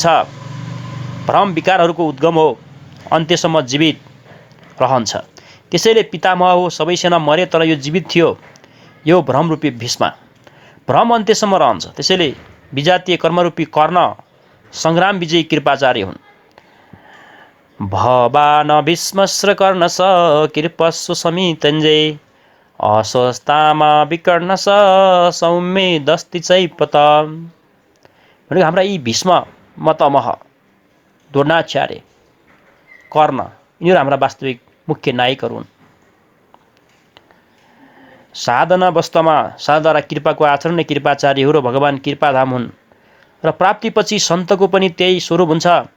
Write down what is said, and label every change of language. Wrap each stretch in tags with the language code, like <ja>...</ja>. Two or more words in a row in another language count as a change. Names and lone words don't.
<ne>भ्रम विकारहरूको उद्गम हो, अन्त्यसम्म जीवित रहन्छ। त्यसैले पितामह हो, सबै सेना मरे तर यो जीवित थियो। यो भ्रमरूपी भीष्म, भ्रम अन्त्यसम्म रहन्छ। त्यसैले विजातीय कर्मरूपी कर्ण सङ्ग्राम विजयी कृपाचार्य हुन्।</ne> <sa>भवान भीष्मश्र कर्णस कृपस्व समितञ्जय अस्वस्थामा विकर्णस सौम्य दस्ति चैपत।</sa> <ne>भनेको हाम्रा यी भीष्म मतमह द्रोणाचार्य कर्ण यिनीहरू हाम्रा वास्तविक मुख्य नायकहरू हुन्। साधना वास्तवमा साधारण कृपाको आचरण नै कृपाचार्य हो र भगवान् कृपाधाम हुन् र प्राप्तिपछि सन्तको पनि त्यही स्वरूप हुन्छ।</ne>